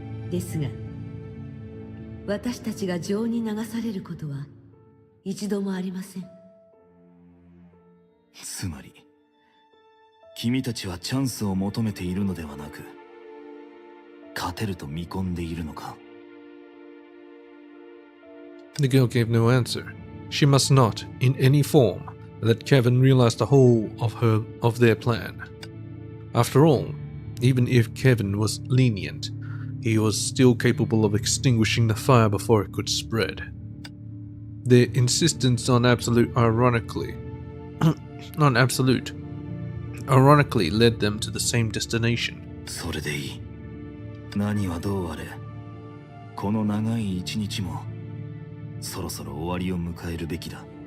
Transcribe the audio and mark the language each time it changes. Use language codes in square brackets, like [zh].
[ja] ですが私たちが情に流されることは一度もありません。つまり君たちはチャンスを求めているのではなく、勝てると見込んでいるのか。 [en] The girl gave no answer. She must not, in any form, let Kevin realize the whole of their plan. After all, even if Kevin was lenient, he was still capable of extinguishing the fire before it could spread. Their insistence on absolute ironically led them to the same destination. [ja] それでいい。何はどうあれ、この長い一日もそろそろ終わりを迎えるべきだ。